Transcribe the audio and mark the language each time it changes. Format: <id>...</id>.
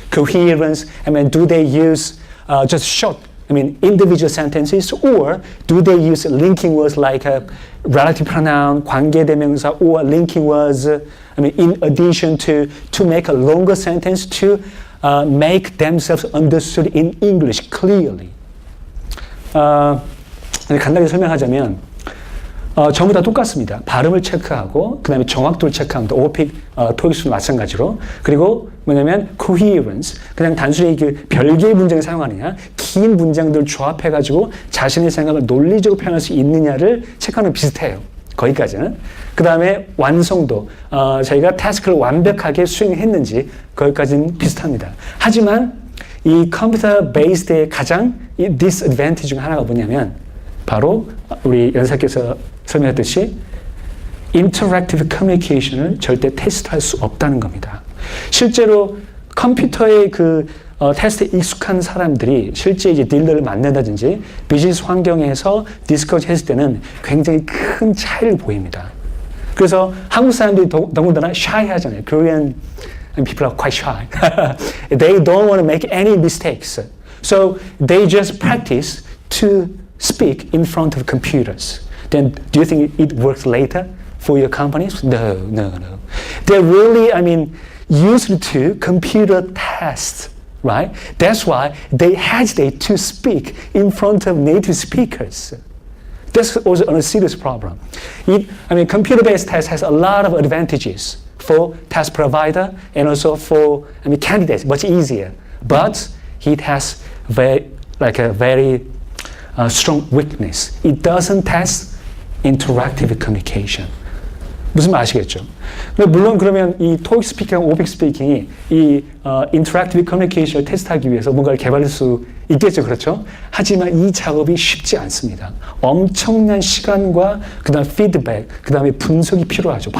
<en>Coherence, do they use just short, individual sentences, or do they use linking words like relative pronoun, 관계대명사, or linking words, in addition to make a longer sentence to make themselves understood in English clearly.</en> <ko>간단하게 설명하자면 전부 다 똑같습니다. 발음을 체크하고 그 다음에 정확도를 체크합니다. 오픽, 토익수도 마찬가지로. 그리고 뭐냐면 coherence, 그냥 단순히 그 별개의 문장을 사용하느냐, 긴 문장들을 조합해가지고 자신의 생각을 논리적으로 표현할 수 있느냐를 체크하는 비슷해요. 거기까지는. 그 다음에 완성도, 저희가 태스크를 완벽하게 수행했는지 거기까지는 비슷합니다. 하지만 이 컴퓨터 베이스드의 가장 디스어드밴티지 중 하나가 뭐냐면 바로 우리 연사께서 설명했듯이 인터랙티브 커뮤니케이션을 절대 테스트할 수 없다는 겁니다. 실제로 컴퓨터의 그 테스트에 익숙한 사람들이 실제 이제 딜러를 만난다든지 비즈니스 환경에서 디스커스 했을 때는 굉장히 큰 차이를 보입니다. 그래서 한국 사람들이 더군다나 shy 하잖아요.</ko> <en>Korean people are quite shy. They don't want to make any mistakes. So they just practice to speak in front of computers. Then do you think it works later for your companies? No. They're really, used to computer tests, right? That's why they hesitate to speak in front of native speakers. That's also a serious problem. Computer-based test has a lot of advantages for test provider and also for candidates, much easier. But it has a very strong weakness. It doesn't test interactive communication.</en> <ko>무슨 말 아시겠죠? 물론 그러면 이 토익 스피킹, 오픽 스피킹이 이 인터랙티브 커뮤니케이션을 테스트하기 위해서 뭔가를 개발할 수 있겠죠, 그렇죠? 하지만 이 작업이 쉽지 않습니다. 엄청난 시간과 그다음 피드백, 그다음에 분석이 필요하죠.</ko>